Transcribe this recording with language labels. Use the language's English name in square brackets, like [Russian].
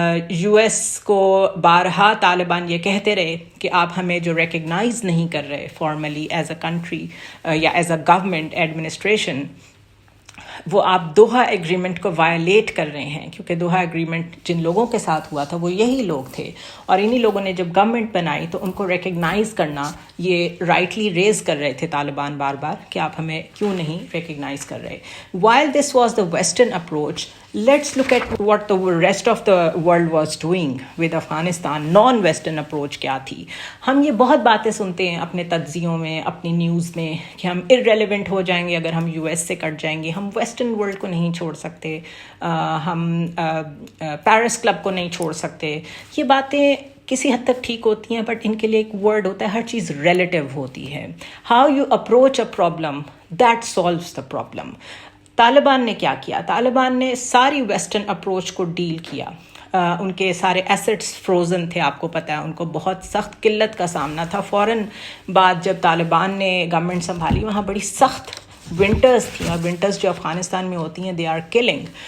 [Urdu] U S کو بارہا طالبان یہ کہتے رہے کہ آپ ہمیں جو ریکگنائز نہیں کر رہے فارملی ایز اے کنٹری یا ایز اے گورنمنٹ ایڈمنسٹریشن, وہ آپ دوحہ ایگریمنٹ کو وائلیٹ کر رہے ہیں, کیونکہ دوحہ ایگریمنٹ جن لوگوں کے ساتھ ہوا تھا وہ یہی لوگ تھے, اور انہی لوگوں نے جب گورنمنٹ بنائی تو ان کو ریکگنائز کرنا یہ رائٹلی ریز کر رہے تھے طالبان بار بار کہ آپ ہمیں کیوں نہیں ریکگنائز کر رہے. [English] While this was the Western approach, let's look at what the rest of the world was doing with Afghanistan. [Urdu] Non-Western approach کیا تھی. ہم یہ بہت باتیں سنتے ہیں اپنے تجزیوں میں, اپنی نیوز میں, کہ ہم irrelevant ہو جائیں گے اگر ہم US سے کٹ جائیں گے, ہم ویسٹرن ورلڈ کو نہیں چھوڑ سکتے, ہم پیرس کلب کو نہیں چھوڑ سکتے. یہ باتیں کسی حد تک ٹھیک ہوتی ہیں, بٹ ان کے لیے ایک ورڈ ہوتا ہے, ہر چیز ریلیٹیو ہوتی ہے. [English] How you approach a problem that solves the problem. [Urdu] Taliban نے کیا کیا؟ طالبان نے ساری ویسٹرن اپروچ کو ڈیل کیا. ان کے سارے ایسٹس فروزن تھے, آپ کو پتہ ہے ان کو بہت سخت قلت کا سامنا تھا. فوراً بعد جب طالبان نے گورنمنٹ سنبھالی وہاں بڑی سخت ونٹرز تھیں, اور ونٹرز جو افغانستان میں ہوتی ہیں [English] They are killing.